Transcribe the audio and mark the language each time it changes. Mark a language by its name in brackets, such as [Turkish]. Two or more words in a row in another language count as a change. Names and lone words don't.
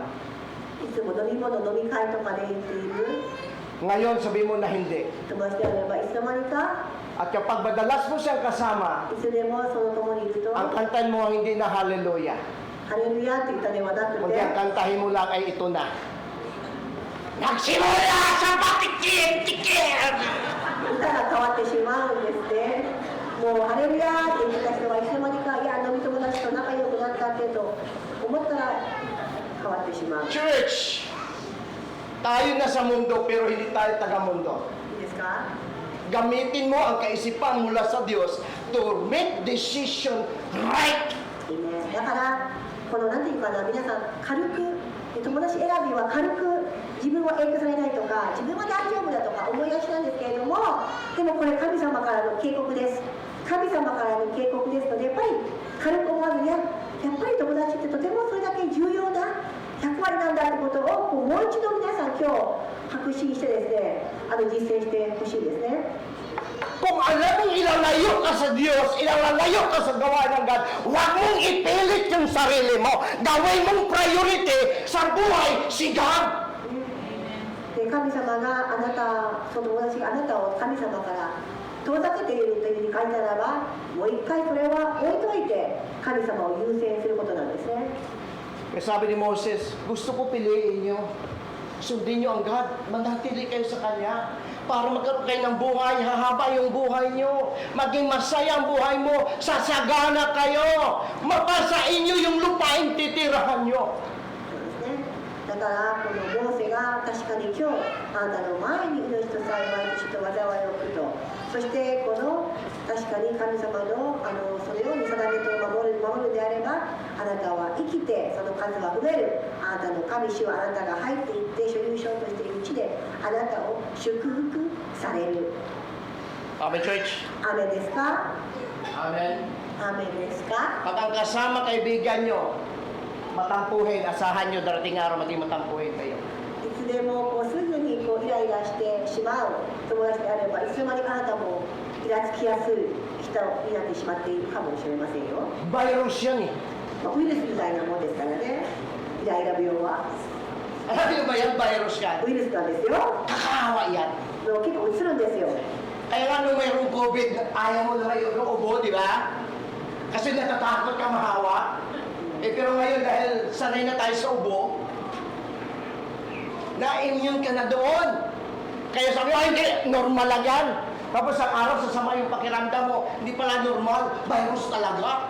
[Japanese] いつも飲み物、飲み会とかで言っている [Filipino] ngayon sabi mo na hindi. [Japanese] 友達であれば、いつの間にか [Filipino] At kapag madalas mo siyang kasama, [Japanese] いつでもその共にいると、 [Filipino] ang kantan mo ang hindi na hallelujah. [Japanese] ハレルヤって言ったではなく [Filipino] Kundi [Japanese] て、 [Filipino] ang kantahin mo lang ay ito na. Nagsimula sa patikim-tikim! [Japanese] 歌が変わってしまうんですね。もうハレルヤって言ってた人はいつの間にか、いや、飲み友達と仲良くなったってと思ったら変わってしまう。い [Filipino] Church, tayo na sa mundo pero hindi tayo taga-mundo. [Japanese] いですか？ [Filipino] Gamitin mo ang kaisipan mula sa Diyos [English] to make decision right. [Japanese] いいね。だからこのなんていうかな、皆さん軽く友達選びは軽く自分は影響されないとか自分は大丈夫だとか思いがちなんですけれども、でもこれ神様からの警告です。神様からの警告ですので、やっぱり軽く思わずに、やっぱり友達ってとてもそれだけ重要な役割なんだってことをもう一度皆さん今日確信してですね、実践してほしいですね。 [Filipino] Kung alam mong ilalayo ka sa Diyos, ilalayo ka sa gawa ng God, huwag mong ipilit yung sarili mo. Gawin mong priority sa buhay si God. で神様があなた、その友達があなたを神様から遠ざけているというふうに書いたならば、もう一回それは置いといて神様を優先することなんですね。 May sabi ni Moses, gusto ko piliin nyo. Sundin nyo ang God. Manatili kayo sa Kanya. Para magkaroon kayo ng buhay, hahaba yung buhay nyo. Maging masaya ang buhay mo. Sasagana kayo. Mapasa inyo yung lupain titirahan nyo. [Japanese] そうですね。だからこのモーセが確かに今日あなたの前に命と幸いと死と災いを置くと、そしてこの確かに神様のそのように定めと守るのであれば、あなたは生きてその数が増える。あなたの神主はあなたが入っていって所有者としている地であなたを祝福される。 [Filipino] Amen, church. [Japanese] 雨ですか？ [Filipino] Amen. [Japanese] 雨ですか？ [Filipino] Pag ang kasama kaibigan nyo, matampuhin, asahan nyo darating araw maging matampuhin kayo. [Japanese] いつでもすぐにイライラしてしまう友達であれば、いつの間にかあなたもイラつきやすい人になってしまっているかもしれませんよ。 [Filipino] Virus yan eh. [Japanese] ウイルスみたいなもんですからね、イライラ病は。 [Filipino] Alam nyo ba yan, virus yan? [Japanese] ウイルスなんですよ。 [Filipino] Kakahawa yan. [Japanese] 結構うつるんですよ。 [Filipino] Kaya nga nung mayroong COVID, ayaw mo na yung ubo, di ba? Kasi natatakot ka mahawa. Pero ngayon dahil sanay na tayo sa ubo, na-immune ka na doon. Kaya sabi mo, hindi, normal lang yan. Tapos ang araw, sasama yung pakiramdam mo, hindi pala normal, virus talaga.